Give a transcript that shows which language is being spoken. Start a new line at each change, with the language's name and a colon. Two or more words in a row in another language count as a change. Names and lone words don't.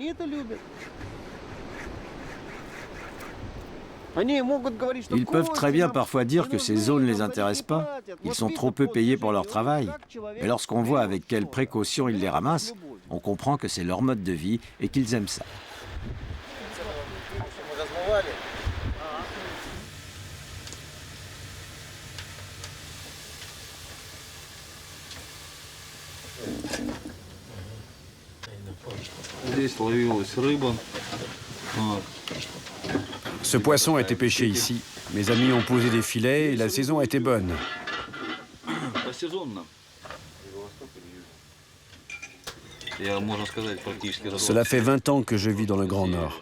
French: Ils peuvent très bien parfois dire que ces zones ne les intéressent pas. Ils sont trop peu payés pour leur travail. Mais lorsqu'on voit avec quelle précaution ils les ramassent, on comprend que c'est leur mode de vie et qu'ils aiment ça.
Russian: Здесь ловилась рыба.
French: Ce poisson a été pêché ici. Mes amis ont posé des filets et la saison a été bonne. Cela fait 20 ans que je vis dans le Grand Nord.